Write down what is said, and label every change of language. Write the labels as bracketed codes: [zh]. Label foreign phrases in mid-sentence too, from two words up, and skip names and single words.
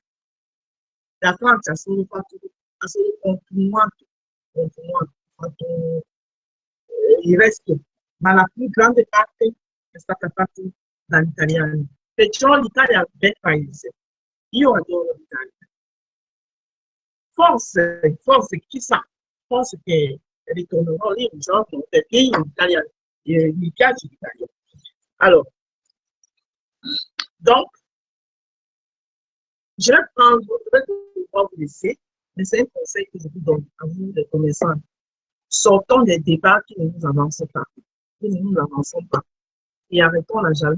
[it] La Francia ha solo continuato, fatto il resto, ma la più grande parte è stata fatta dagli italiani. perciò l'Italia è un bel paese. Io adoro l'Italia. Forse, chissà, forse che ritornerò lì un giorno, perché io in Italia, mi piace l'Italia. Allora, [fr] donc, je vais devoir vous laisser, mais c'est un conseil que je vous donne à vous, les commerçants. Sortons des débats qui ne nous avancent pas, qui ne nous avançons pas, et arrêtons la jalousie.